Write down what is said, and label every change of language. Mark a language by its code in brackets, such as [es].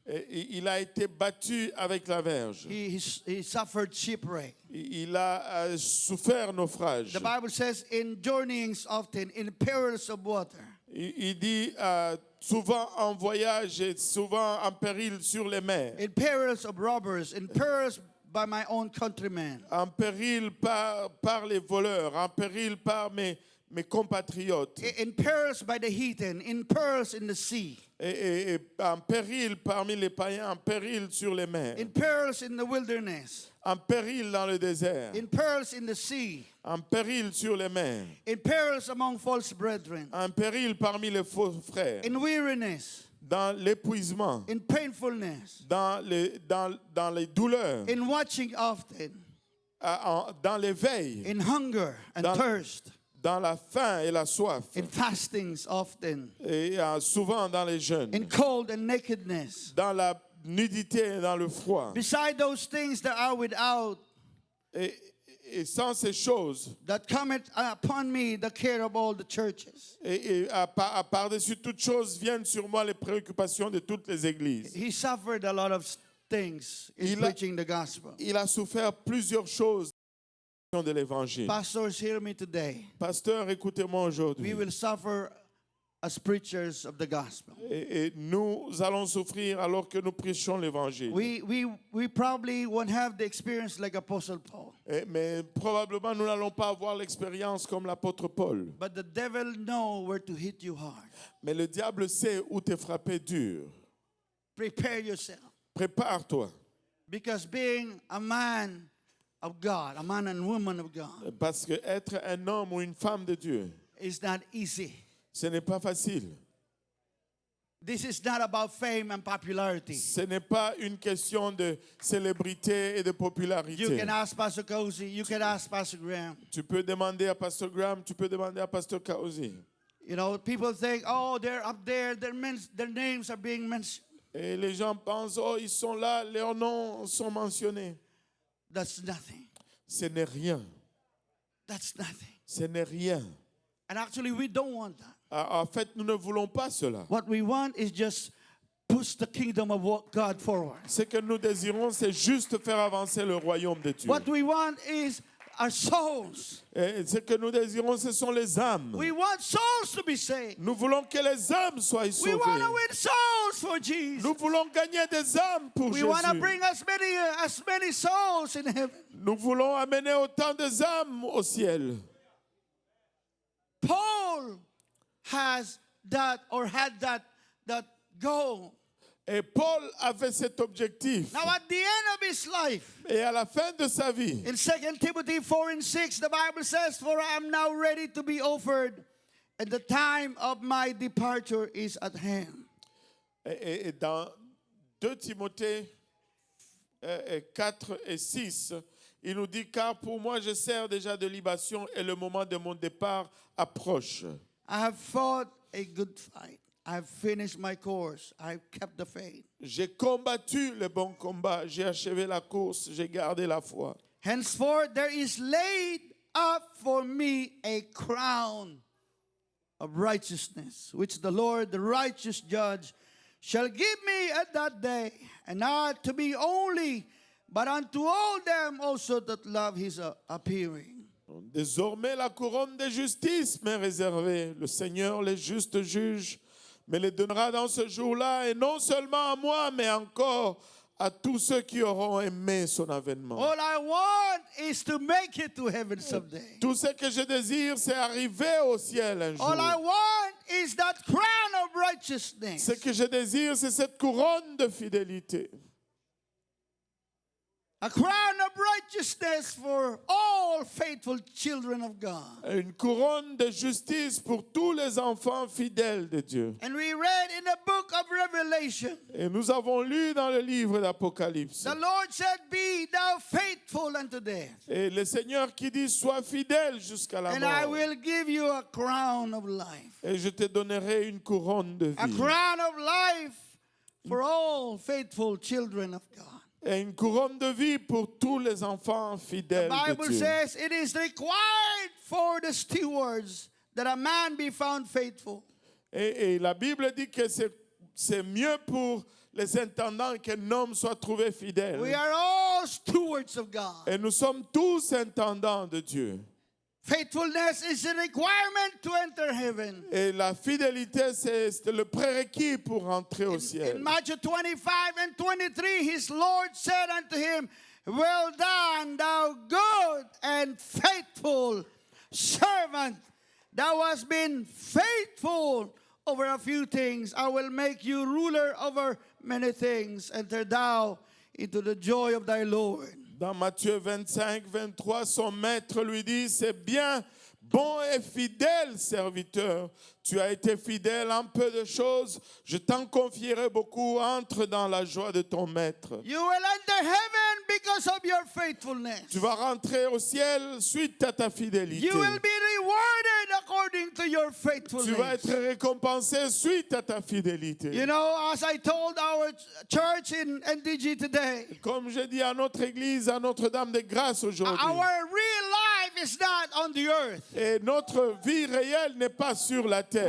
[fr] Et il a été battu avec la verge. [en] He suffered shipwreck. [fr] Il a souffert naufrage. [en] The Bible says, in journeyings often, in perils of water. [fr] Il dit souvent en voyage et souvent en péril sur les mers. [en] in perils of robbers, in perils by my own countrymen, [fr] En péril par les voleurs, en péril par mes compatriotes, [en] in perils by the heathen, in perils in the sea, [fr] et en péril parmi les païens, en péril sur les mers, [en] in perils in the wilderness, [fr] en péril dans le désert, [en] in perils in the sea, [fr] en péril sur les mers, [en] in perils among false brethren, [fr] en péril parmi les faux frères, [en] in weariness, [fr] dans l'épuisement, [en] in painfulness, [fr] dans les douleurs, [en] in watching often, [fr] dans l'éveil, [en] in hunger and [fr] Dans- [en] thirst, [fr] dans la faim et la soif, [en] in fastings often, [fr] et souvent dans les jeûnes, [en] in cold and nakedness. [fr] dans la nudité et dans le froid. [en] Beside those things that are without, [fr] Et sans ces choses, [en] that cometh upon me the care of all the churches. [fr] et par-dessus toutes choses, viennent sur moi les préoccupations de toutes les églises. [en] He suffered a lot of things in [fr] Il a- [en] preaching the gospel. [fr] Il a souffert plusieurs choses de l'évangile. [en] Pastors, hear me today. [fr] Pasteur, écoutez-moi [en] We [fr] aujourd'hui. [en] will suffer as preachers of the gospel. [fr] Et nous allons souffrir alors que nous prêchons l'évangile. [en] We probably won't have the experience like Apostle Paul. [fr] Mais probablement nous n'allons pas avoir l'expérience comme l'apôtre Paul. [en] But the devil know where to hit you hard. [fr] Mais le diable sait où t'es frappé dur. [en] Prepare yourself. [fr] Prépare-toi. [en] Because being a man of God, a man and woman of God, [fr] Parce que être un homme ou une femme de Dieu, [en] is not easy. [fr] ce n'est pas facile. [en] This is not about fame and popularity. [fr] Ce n'est pas une question de célébrité et de [en] You [fr] popularité. [en] can ask Pastor Cozy, you can ask Pastor Graham. [fr] Tu peux demander à Pasteur Graham, tu peux demander à Pasteur Kaozi. [en] You know, people think, oh, they're up there, their names are being mentioned. [fr] Et les gens pensent, oh, ils sont là, leurs noms sont mentionnés. [en] That's nothing. [fr] Ce n'est rien. [en] That's nothing. [fr] Ce n'est rien. [en] And actually, we don't want that. [fr] En fait, nous ne voulons pas cela. [en] What we want is just push the kingdom of God forward. [fr] Ce que nous désirons, c'est juste faire avancer le royaume de Dieu. [en] What we want is our souls. [fr] Et ce que nous désirons, ce sont les âmes. [en] We want souls to be saved. [fr] Nous voulons que les âmes soient [en] We [fr] sauvées. [en] want to win souls for Jesus. [fr] Nous voulons gagner des âmes pour [en] We want to [fr] Jésus. [en] bring as many souls in heaven. [fr] Nous voulons amener autant de âmes au ciel. [en] Paul has that or had that goal. [fr] Et Paul avait cet objectif. [en] Now at the end of his life, [fr] Et à la fin de sa vie, [en] in 2 Timothy 4:6, the Bible says, "For I am now ready to be offered, and the time of my departure is at hand." [fr] et dans 2 Timothée 4 et 6, il nous dit, car pour moi je sers déjà de libation et le moment de mon départ approche. [en] I have fought a good fight. I have finished my course. I have kept the faith. [fr] J'ai combattu le bon combat, j'ai achevé la course, j'ai gardé la foi. [en] Henceforth there is laid up for me a crown of righteousness, which the Lord, the righteous judge, shall give me at that day, and not to me only, but unto all them also that love his appearing. [fr] Désormais, la couronne de justice m'est réservée. Le Seigneur, les justes juges, me les donnera dans ce jour-là, et non seulement à moi, mais encore à tous ceux qui auront aimé son avènement. [en] All I want is to make it to heaven someday. [fr] Tout ce que je désire, c'est arriver au ciel un jour. [en] All I want is that crown of righteousness. [fr] Ce que je désire, c'est cette couronne de fidélité. [en] A crown of righteousness for all faithful children of God. [fr] Une couronne de justice pour tous les enfants fidèles de Dieu. [en] And we read in the book of Revelation, [fr] Et nous avons lu dans le livre d'Apocalypse. [en] the Lord said, "Be thou faithful unto death, [fr] Et le Seigneur qui dit, sois fidèle jusqu'à la [en] and I [fr] mort. [en] will give you a crown of life." [fr] Et je te donnerai une couronne de [en] A [fr] vie. [en] crown of life for all faithful children of God. [fr] Et une couronne de vie pour tous les enfants [en] The [fr] fidèles de [en] Bible [fr] Dieu. [en] says it is required for the stewards that a man be found faithful. [fr] Et la Bible dit que c'est mieux pour les intendants qu'un homme soit trouvé fidèle. [en] We are all stewards of God. [fr] Et nous sommes tous intendants de Dieu. [en] Faithfulness is a requirement to enter heaven. [fr] Et la fidélité, c'est le prérequis pour entrer au [en] In [fr] ciel. [en] Matthew 25 and 23, his Lord said unto him, Well done, thou good and faithful servant. Thou hast been faithful over a few things. I will make you ruler over many things. Enter thou into the joy of thy Lord. [fr] Dans Matthieu 25, 23, son maître lui dit, c'est bien, bon et fidèle serviteur. Tu as été fidèle en peu de choses. Je t'en confierai beaucoup. Entre dans la joie de ton maître. [en] You will enter heaven because of your faithfulness. [fr] Tu vas rentrer au ciel suite à ta fidélité. [en] You will be rewarded according to your [fr] Tu vas [en] faithfulness. [fr] être récompensé suite à ta fidélité. [en] You know, as I told our church in NDG today, [fr] Comme je dis à notre église, à Notre-Dame de Grâce aujourd'hui, [en] our real life is not on the earth. [fr] et notre vie réelle n'est pas sur la terre.